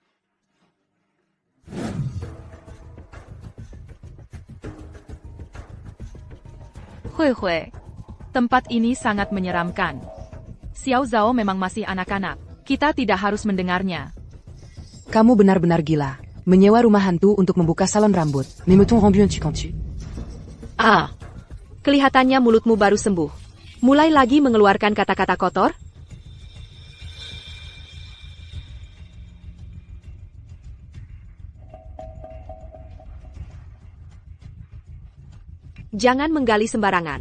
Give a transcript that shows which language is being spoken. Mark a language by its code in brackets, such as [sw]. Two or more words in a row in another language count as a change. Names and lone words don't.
[id] Hui Hui, tempat ini sangat menyeramkan. Xiao Zhao memang masih anak-anak. Kita tidak harus mendengarnya. Kamu benar-benar gila. Menyewa rumah hantu untuk membuka salon rambut. Mais me-t-on rendu un tu? Ah, kelihatannya mulutmu baru sembuh. Mulai lagi mengeluarkan kata-kata kotor? Jangan menggali sembarangan.